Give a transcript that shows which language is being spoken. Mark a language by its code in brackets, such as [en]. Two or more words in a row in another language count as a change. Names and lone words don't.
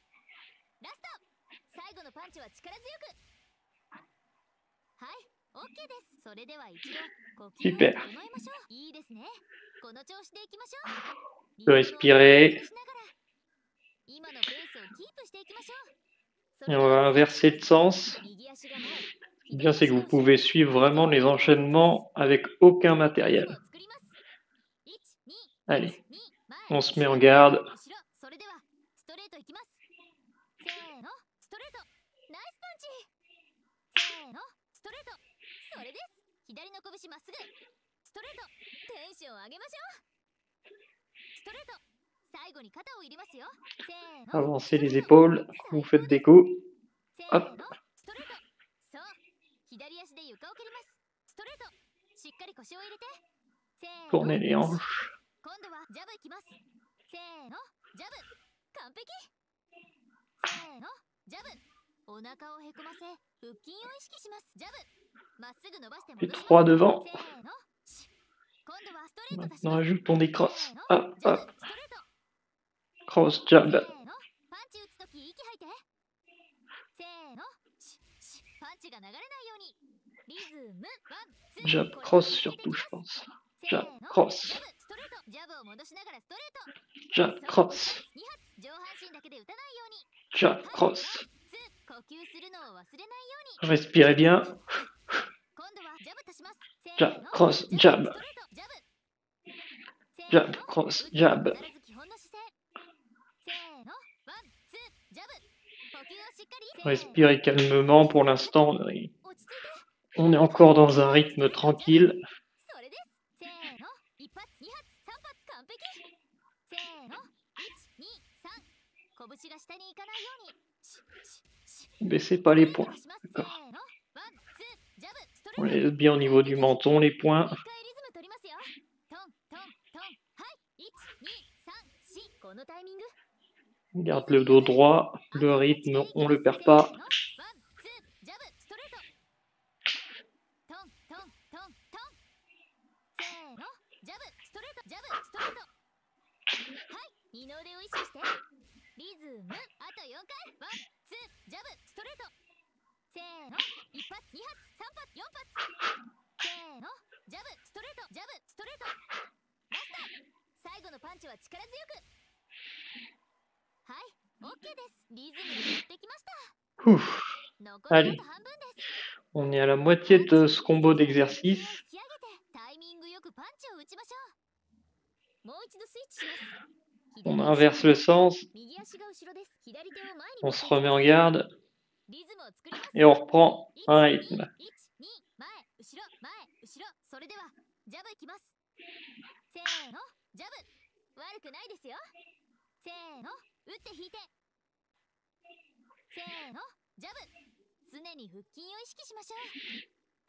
[ja] ラスト、最後のパンチは力強く。はい、OK です。それでは一度呼吸を整えましょう。いいですね。この調子でいきましょう。 [fr] Respirer. [ja] 今のペースをキープしていきましょう。 [fr] Et on va inverser de sens. Ce qui est bien, c'est que vous pouvez suivre vraiment les enchaînements avec aucun matériel. Allez, on se met en garde. [ja] それではストレートいきます。せーの、ストレート、ナイスパンチ。せーの、ストレート、それです。左の拳まっすぐ。ストレート、テンション上げましょう。ストレート、最後に肩を入れますよ。せーの、 [fr] Avancez les épaules, vous faites des coups. [ja] せー [fr] Hop. [ja] の、ストレート。そう、左足で床を蹴ります。ストレート、しっかり腰を入れて。せーの、 [fr] Tournez les hanches. [ja] 今度はジャブいきます。せーの、ジャブ、完璧。せーの、ジャブ、お腹をへこませ腹筋を意識します。ジャブ、まっすぐ伸ばして戻します。 [fr] 3 devant. [ja] せーの、今度はストレート出し [fr] Maintenant, [ja] ます。 [fr] ajoutons des crosses. [ja] せーの、 [fr] Hop, [ja] ジャブ [fr] hop. [ja] ストレート。 [fr] Cross [ja] せ [fr] jab. [ja] ーの、パンチ打つとき息吐いて。せーの、パンチが流れないように。リズムワンツー、 [fr] Jab [ja] これを [fr] cross [ja] 続けてい [fr] surtout, [ja] き [fr] je [ja] ます。 [fr] pense. [ja] せー [fr] Jab [ja] の、 [fr] cross. [ja] ジャブストレート、ジャブを戻しながらストレート。 [fr] Jab [ja] そう、 [fr] cross. [ja] 2発、上半身だけで打たないように。 [fr] Jab [ja] はい、 [fr] cross. [ja] ワンツー、呼吸するのを忘れないように。 [fr] Respirez bien. [ja] 今度はジャブ足します。せー [fr] Jab [ja] の、 [fr] cross [ja] ジャ [fr] jab. [ja] ブストレート、ジャブ。せー [fr] Jab [ja] の、 [fr] cross [ja] 打って [fr] jab. [ja] 必ず基本の姿勢。せーの、ワンツー、ジャブ。呼吸をしっかり。せーの、 [fr] Respirez calmement pour l'instant. [ja] 落ち着いて。 [fr] On est encore dans un rythme tranquille. [ja] それです。せーの、一発二発三発、完璧。せーの、123、拳が下に行かないように。 [fr] Baissez pas les poings. [ja] せー [fr] D'accord. [ja] の、ワンツー、ジャブストレ [fr] On [ja] ート。 [fr] les laisse bien au niveau du menton, les poings. [ja] 一回リズム取りますよ。トントントン。はい、12345、このタイミング。 [fr] On garde le dos droit. Le rythme, on le perd pas. [ja] せーの、ワンツー、ジャブストレート。トントントントン。せーの、ジャブストレート、ジャブストレート。はい、二の腕を意識して。リズムあと4回。ワンツー、ジャブストレート。せーの、一発二発三発4発。せーの、ジャブストレート、ジャブストレート。ラスト、最後のパンチは力強く。はい、OK です。リズムに乗ってきました。 [fr] Ouf. [ja] 残りあ [fr] Allez. [ja] と半分です。 [fr] On est à la moitié de ce combo d'exercices. [ja] 引き上げてタイミングよくパンチを打ちましょう。もう一度スイッチします。 [fr] On inverse le sens. [ja] 右足が後ろです。左手を前に [fr] On [ja] 持っ [fr] se [ja] ていき [fr] remet [ja] ま [fr] en [ja] す。 [fr] garde. [ja] リズムを作ります。 [fr] Et on reprend un [ja] 1、2、 [fr] rythme. [ja] 1、2、前、後ろ、前、後ろ。それでは、ジャブいきます。せーの、ジャブ。悪くないですよ。せーの、打って引いて。せーの、ジャブ。常に腹筋を意識しましょう。